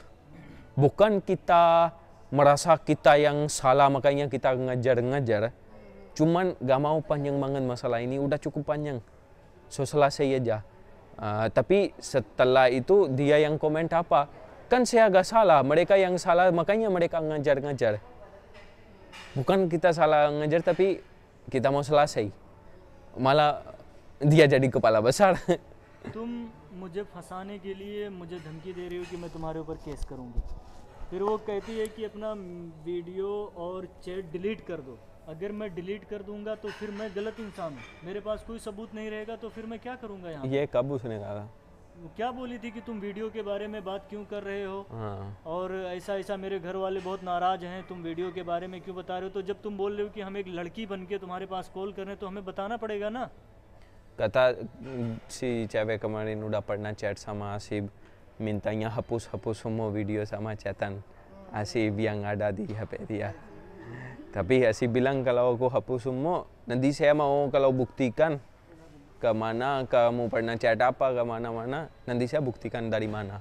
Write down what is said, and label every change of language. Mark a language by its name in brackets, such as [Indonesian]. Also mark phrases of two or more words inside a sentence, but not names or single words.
[Indonesian] Bukan kita merasa kita yang salah makanya kita ngajar-ngajar, cuman gak mau panjang banget masalah ini, udah cukup panjang, so selesai aja. Tapi setelah itu dia yang komen apa, kan saya gak salah, mereka yang salah makanya mereka ngajar-ngajar. Bukan kita salah ngajar tapi kita mau selesai, malah dia jadi kepala besar. [Hindi] तुम मुझे फंसाने के लिए मुझे धमकी दे रही हो कि मैं तुम्हारे ऊपर केस करूँगी. फिर वो कहती है कि अपना वीडियो और चैट डिलीट कर दो. अगर मैं डिलीट कर दूंगा तो फिर मैं गलत इंसान हूँ, मेरे पास कोई सबूत नहीं रहेगा तो फिर मैं क्या करूँगा यहाँ? ये कब उसने कहा? वो क्या बोली थी कि तुम वीडियो के बारे में बात क्यों कर रहे हो, और ऐसा मेरे घर वाले बहुत नाराज़ हैं, तुम वीडियो के बारे में क्यों बता रहे हो? तो जब तुम बोल रहे हो कि हम एक लड़की बन के तुम्हारे पास कॉल कर रहे हैं तो हमें बताना पड़ेगा ना. [Indonesian] Kata si cewek kemarin udah pernah chat sama Asib, mintanya hapus semua video sama chatan Asib yang ada di HP dia. Tapi Asib bilang kalau aku hapus semua, nanti saya mau kalau buktikan kemana kamu pernah chat apa, kemana-mana, nanti saya buktikan dari mana.